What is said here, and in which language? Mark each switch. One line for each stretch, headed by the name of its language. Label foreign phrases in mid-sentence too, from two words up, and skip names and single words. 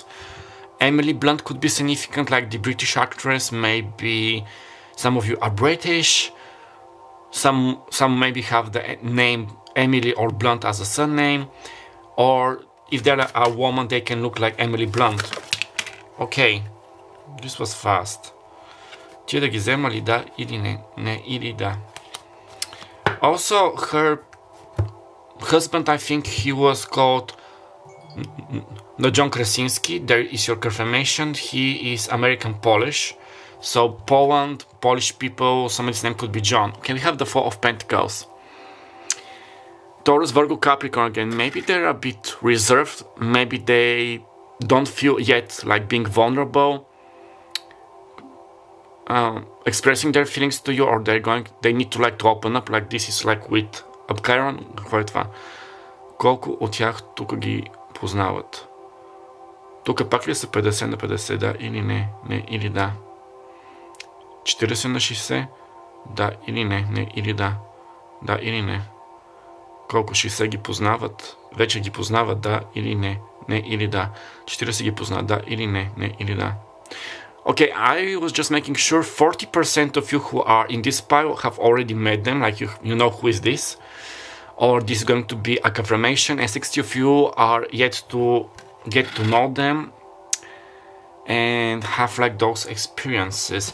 English: Emily Blunt could be significant, like the British actress. Maybe some of you are British. Some maybe have the name Emily or Blunt as a surname. Or if they're a woman, they can look like Emily Blunt. Okay, this was fast.
Bulgarian: Тия да ги взема ли да или не? Не, или да.
English: Also, her husband, I think he was called no, John Krasinski. There is your confirmation. He is American Polish. So Poland, Polish people, somebody's name could be John. Okay, we have the Four of Pentacles. Taurus, Virgo, Capricorn again. Maybe they're a bit reserved. Maybe they don't feel yet like being vulnerable, expressing their feelings to you, or they need to like to open up. Like this is like with Chiron.
Bulgarian: Какво е това? Колко от тях тук ги познават? Тук пак ли са 50 на 50, да или не? Не или да. 40 на 60, да или не? Не или да. Да или не. Колко 60 ги познават? Вече ги познават, да или не? Не или да. 40 ги познават, да или не? Не или да.
English: Okay, I was just making sure 40% of you who are in this pile have already met them, like you know who is this, or this is going to be a confirmation, and 60 of you are yet to get to know them and have like those experiences.